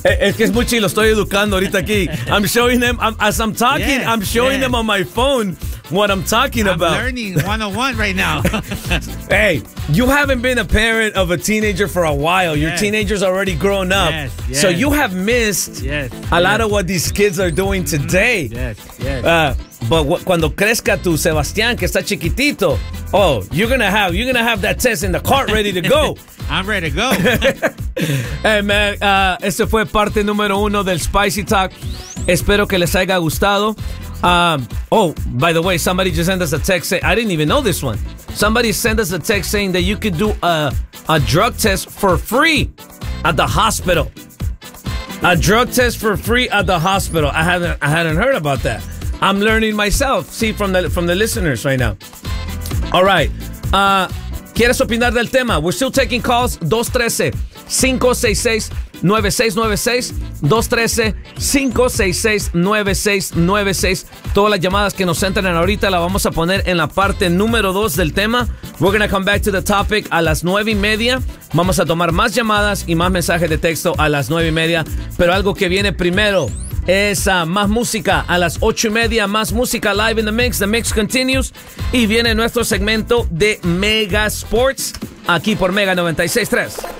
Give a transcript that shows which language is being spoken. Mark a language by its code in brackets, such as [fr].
[es] Es que es muy chido. Lo estoy educando ahorita aquí. [en] I'm showing them, as I'm talking, yes, I'm showing them on my phone what I'm talking about. I'm learning 101 right now. Hey, you haven't been a parent of a teenager for a while. Yes. Your teenager's already grown up. Yes, yes. So you have missed lot of what these kids are doing today. Yes, yes. But [es] cuando crezca tu Sebastián, que está chiquitito, [en] oh, you're gonna have that test in the cart ready to go. I'm ready to go. Hey, man, [es] ese fue parte número uno del Spicy Talk. Espero que les haya gustado. [en] Oh, by the way, somebody just sent us a text saying, I didn't even know this one. Somebody sent us a text saying that you could do a drug test for free at the hospital. A drug test for free at the hospital. I hadn't heard about that. I'm learning myself. See, from the listeners right now. All right. [es] ¿Quieres opinar del tema? [en] We're still taking calls. 213-566-9696. 213-566-9696. [es] Todas las llamadas que nos entran ahorita las vamos a poner en la parte número 2 del tema. [en] We're going to come back to the topic [es] a las 9:30. Vamos a tomar más llamadas y más mensajes de texto a las 9:30. Pero algo que viene primero es más música a las 8:30. Más música [en] live in the mix. The mix continues. [es] Y viene nuestro segmento de Mega Sports aquí por Mega 96.3.